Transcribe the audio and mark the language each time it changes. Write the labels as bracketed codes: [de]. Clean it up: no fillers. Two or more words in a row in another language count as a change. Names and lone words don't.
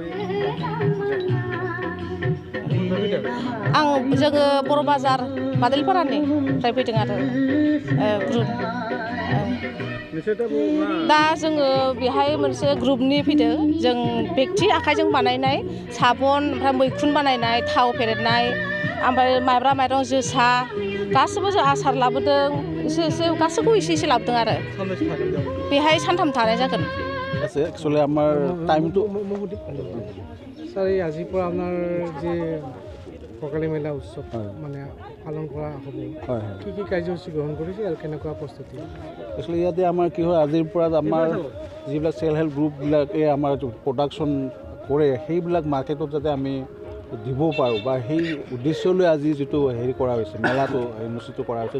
[brx] जोङो बर' बाजार बादोलपारानिफ्राय फैदों आरो दा जोङो बेहाय मोनसे ग्रुपनि फैदों। जों बेक्ति आखाइजों बानायनाय साबन, ओमफ्राय मैखुन बानायनाय, थाव फेरेदनाय, ओमफ्राय माइब्रा माइरं, जोसा गासैबो जों आसार लाबोदों। एसे गासैखौबो एसे लाबोदों आरो। बेहाय सानथाम थानाय जागोন। [as] একচুয়ালি আমার টাইমটো স্যার, এই আজিৰ পৰা আপোনাৰ যে ভোগালী মেলা উৎসৱ মানে পালন কৰা হ'ব, কি কাৰ্যসূচী গ্ৰহণ কৰিছে আৰু কেনেকুৱা প্ৰস্তুতি? একচুয়ালি ইয়াতে আমাৰ কি হয়, আজিৰ পৰা আমাৰ যিবিলাক [en] self help groups [as] আমাৰ প্ৰডাকশ্যন কৰে, সেইবিলাক মাৰ্কেটত যাতে আমি দিব পাৰোঁ, বা সেই উদ্দেশ্যলৈ আজি যিটো কৰা হৈছে, মেলাটো অনুষ্ঠিত কৰা হৈছে।